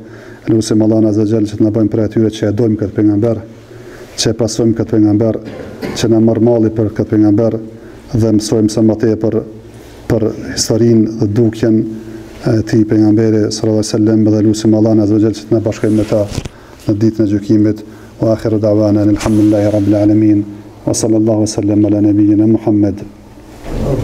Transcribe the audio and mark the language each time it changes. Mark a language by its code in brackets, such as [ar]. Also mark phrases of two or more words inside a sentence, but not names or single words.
[sq] Lusim Allahun [ar] عز وجل [sq] që të na bëjmë për atyre që e dojmë këtë pejgamber, që e pasojmë këtë pejgamber, që na marr malli për këtë pejgamber dhe mësojmë sa më tepër për historinë dhe dukjen e tij pejgamberi [ar] صلى الله عليه وسلم, [sq] dhe lusim Allahun [ar] عز وجل [sq] që të na bashkojmë me ta në ditën e gjykimit. [ar] وآخر دعوانا الحمد لله رب العالمين وصلى الله وسلم على نبينا محمد.